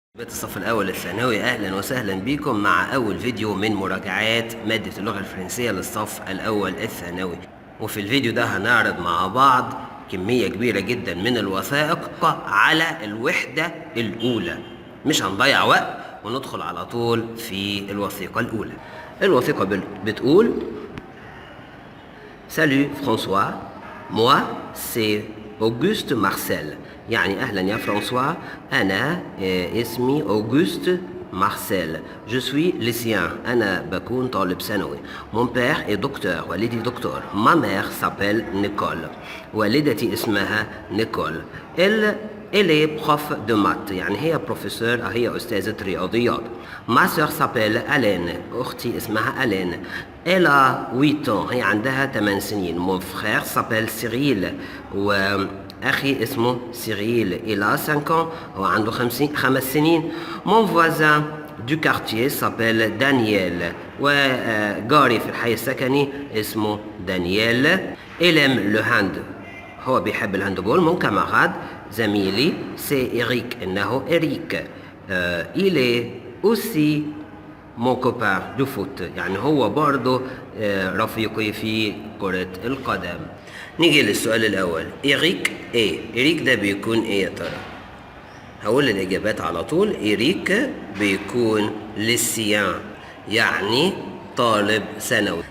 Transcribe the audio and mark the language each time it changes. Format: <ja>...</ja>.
<ar>الصف الأول الثانوي، أهلا وسهلا بكم مع أول فيديو من مراجعات مادة اللغة الفرنسية للصف الأول الثانوي. وفي الفيديو ده هنعرض مع بعض كمية كبيرة جدا من الوثائق على الوحدة الأولى. مش هنضيع وقت وندخل على طول في الوثيقة الأولى. الوثيقة بتقول:</ar> <fr>Salut François, moi c'est Auguste Marcel.</fr> <ar>يعني أهلا يا فرانسوا، أنا اسمي أوغوست مارسيل.</ar> <fr>Je suis lycéen.</fr> <ar>أنا بكون طالب ثانوي.</ar> <fr>Mon père est docteur.</fr> <ar>والدي دكتور.</ar> <fr>Ma mère s'appelle Nicole.</fr> <ar>والدتي اسمها نيكول.</ar> <fr>Elle est prof de maths.</fr> <ar>يعني هي بروفيسور، هي أستاذة رياضيات.</ar> <fr>Ma sœur s'appelle Alaine.</fr> <ar>أختي اسمها ألين.</ar> <fr>Elle a 8 ans.</fr> <ar>هي عندها 8 سنين.</ar> <fr>Mon frère s'appelle Cyril.</fr> <ar>أخي اسمه سيريل.</ar> <fr>Il a 5 ans.</fr> <ar>هو عنده 5 سنين.</ar> <fr>Mon voisin du quartier s'appelle Daniel.</fr> <ar>وجاري في الحي السكني اسمه دانييل.</ar> <fr>Il aime le hand.</fr> <ar>هو بيحب الهاندبول.</ar> <fr>Mon camarade زميلي c'est Eric.</fr> <ar>إنه إريك.</ar> <fr>Il est aussi mon copain du foot.</fr> <ar>يعني هو برضه رفيقي في كرة القدم. نيجي للسؤال الأول. إيريك إيه؟ إيريك ده بيكون إيه يا ترى؟ هقول الإجابات على طول. إيريك بيكون ليسيان، يعني طالب ثانوي.</ar>